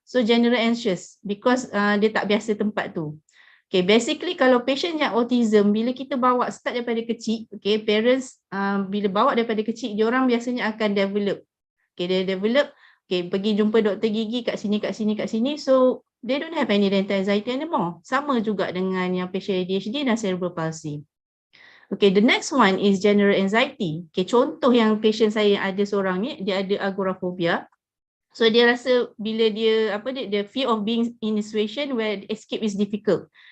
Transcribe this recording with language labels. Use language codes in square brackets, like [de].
[en] So general anxious because [ms] dia tak biasa tempat tu. Okay, basically kalau patient yang autism, bila kita bawa start daripada kecil, okay, parents bila bawa daripada kecil, dia orang biasanya akan develop. Okay, dia develop, okay, pergi jumpa doktor gigi kat sini. [en] So they don't have any dental anxiety anymore. [ms] Sama juga dengan yang patient ADHD dan cerebral palsy. [en] Okay, the next one is general anxiety. [ms] Okay, contoh yang patient saya ada seorang ni, dia ada agoraphobia. So dia rasa bila dia [en] fear of being in a situation where escape is difficult.